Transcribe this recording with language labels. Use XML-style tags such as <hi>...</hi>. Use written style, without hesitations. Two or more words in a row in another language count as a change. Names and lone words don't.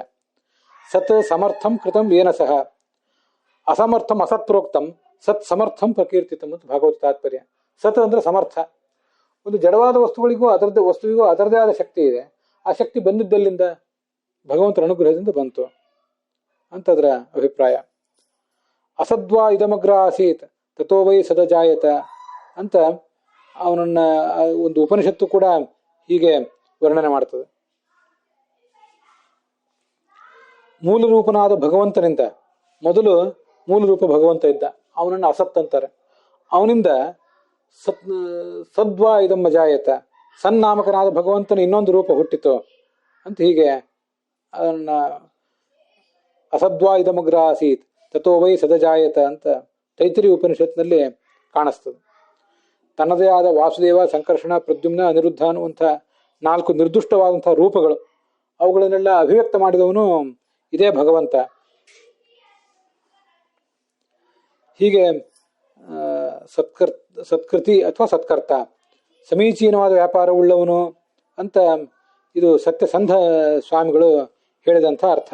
<sa>ಸತ್ ಸಮರ್ಥಂ ಕೃತಂ ಏನ ಸಹ ಅಸಮರ್ಥಂ ಅಸತ್ಪ್ರೋಕ್ತಂ ಸತ್ ಸಮರ್ಥಂ ಪ್ರಕೀರ್ತಿತಂ</sa> <kn>ಅಂತ ಭಾಗವತ ತಾತ್ಪರ್ಯ. ಸತ್ ಅಂದ್ರೆ ಸಮರ್ಥ. ಒಂದು ಜಡವಾದ ವಸ್ತುವಿಗೂ ಅದರದೇ ಆದ ಶಕ್ತಿ ಇದೆ. ಆ ಶಕ್ತಿ ಬಂದಿದ್ದಲ್ಲಿಂದ ಭಗವಂತನ ಅನುಗ್ರಹದಿಂದ ಬಂತು ಅಂತ ಅದರ ಅಭಿಪ್ರಾಯ.</kn> <sa>ಅಸದ್ವಾ ಇದಮಗ್ರ ಆಸೀತ್ ತಥೋ ವೈ ಸದಜಾಯತ</sa> <kn>ಅಂತ ಅವನನ್ನ ಒಂದು ಉಪನಿಷತ್ತು ಕೂಡ ಹೀಗೆ ವರ್ಣನೆ ಮಾಡ್ತದೆ. ಮೂಲ ರೂಪನಾದ ಭಗವಂತನಿಂದ, ಮೊದಲು ಮೂಲ ರೂಪ ಭಗವಂತ ಇದ್ದ, ಅವನನ್ನು ಅಸತ್ ಅಂತಾರೆ. ಅವನಿಂದ</kn> <sa>ಸದ್ವಾ ಇದಮ್ಮ ಜಾಯತ,</sa> <kn>ಸನ್ನಾಮಕನಾದ ಭಗವಂತನ ಇನ್ನೊಂದು ರೂಪ ಹುಟ್ಟಿತು ಅಂತ ಹೀಗೆ ಅದನ್ನ</kn> <sa>ಅಸದ್ವಾ ಇದಮಗ್ರ ಆಸೀತ್ ತಥೋ ವೈ ಸದಜಾಯತ</sa> <kn>ಅಂತ ತೈತರಿ ಉಪನಿಷತ್ನಲ್ಲಿ ಕಾಣಿಸ್ತದೆ. ತನ್ನದೇ ಆದ ವಾಸುದೇವ, ಸಂಕರ್ಷಣ, ಪ್ರದ್ಯುಮ್ನ, ಅನಿರುದ್ಧ ಅನ್ನುವಂಥ 4 ನಿರ್ದುಷ್ಟವಾದಂತಹ ರೂಪಗಳು, ಅವುಗಳನ್ನೆಲ್ಲ ಅಭಿವ್ಯಕ್ತ ಮಾಡಿದವನು ಇದೇ ಭಗವಂತ. ಹೀಗೆ ಸತ್ಕೃತಿ ಅಥವಾ ಸತ್ಕರ್ತ, ಸಮೀಚೀನವಾದ ವ್ಯಾಪಾರವುಳ್ಳವನು ಅಂತ ಇದು ಸತ್ಯಸಂಧ ಸ್ವಾಮಿಗಳು ಹೇಳಿದಂಥ ಅರ್ಥ.</kn>